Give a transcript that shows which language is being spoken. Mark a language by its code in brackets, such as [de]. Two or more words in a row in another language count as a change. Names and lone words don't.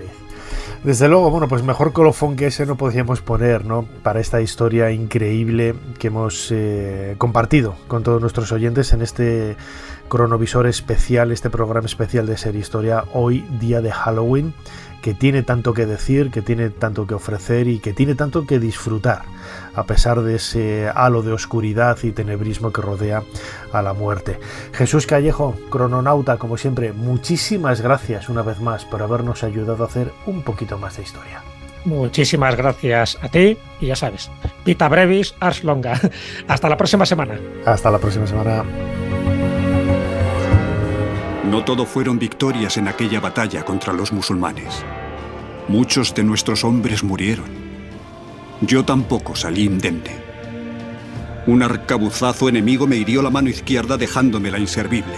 [es] Desde luego, bueno, pues mejor colofón que ese no podríamos poner, ¿no?, para esta historia increíble que hemos compartido con todos nuestros oyentes en este cronovisor especial, este programa especial de Ser Historia, hoy día de Halloween, que tiene tanto que decir, que tiene tanto que ofrecer y que tiene tanto que disfrutar, a pesar de ese halo de oscuridad y tenebrismo que rodea a la muerte. Jesús Callejo, crononauta, como siempre, muchísimas gracias una vez más por habernos ayudado a hacer un poquito más de historia. Muchísimas gracias a ti, y ya sabes, [la] vita brevis, ars longa. [es] Hasta la próxima semana. Hasta la próxima semana. No todo fueron victorias en aquella batalla contra los musulmanes. Muchos de nuestros hombres murieron. Yo tampoco salí indemne. Un arcabuzazo enemigo me hirió la mano izquierda, dejándomela inservible.